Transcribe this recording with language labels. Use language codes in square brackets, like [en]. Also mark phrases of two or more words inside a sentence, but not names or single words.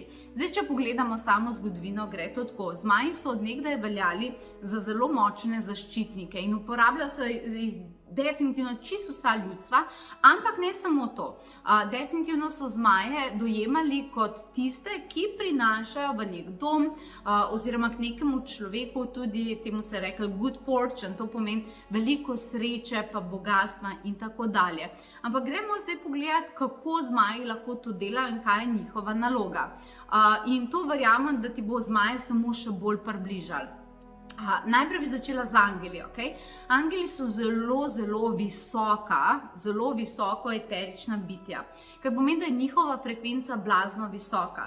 [sl] Zdaj, če pogledamo samo zgodovino, gre to tako. Zmaji so od nekdaj veljali za zelo močne zaščitnike in uporabljajo se jih definitivno čisto vsa ljudstva, ampak ne samo to. Definitivno so zmaje dojemali kot tiste, ki prinašajo v nek dom oziroma k nekemu človeku tudi, temu se je rekel [en] good fortune, [sl] to pomeni veliko sreče, pa bogatstva in tako dalje. Ampak gremo zdaj pogledati, kako zmaji lahko to delajo in kaj je njihova naloga. In to verjamem, da ti bo zmaje samo še bolj približali. Najprej bi začela z angeli. Angeli so zelo visoko eterična bitja, kar pomeni, da je njihova frekvenca blazno visoka.